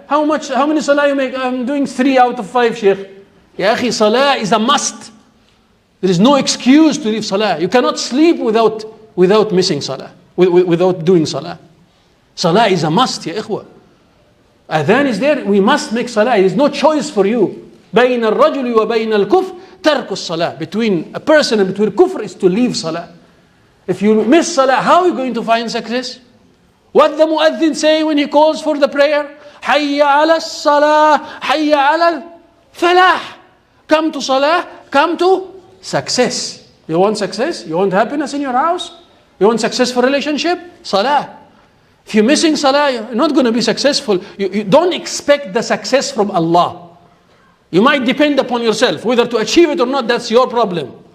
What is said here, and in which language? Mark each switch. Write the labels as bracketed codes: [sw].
[en] How many salah you make? I'm doing 3 out of 5, Sheikh. Ya akhi, salah is a must. There is no excuse to leave salah. You cannot sleep without missing salah, without doing salah. Salah is a must, ya ikhwa. Adhan is there, we must make salah. There is no choice for you. [ar] بين الرجل وبين الكفر ترك الصلاة. [en] Between a person and between kufr is to leave salah. If you miss salah, how are you going to find success? What the muaddin say when he calls for the prayer? [ar] حي على الصلاة حي على الفلاح. [en] Come to salah, come to success. You want success? You want happiness in your house? You want successful relationship? Salah. If you're missing salah, you're not going to be successful. You don't expect the success from Allah. You might depend upon yourself. Whether to achieve it or not, that's your problem.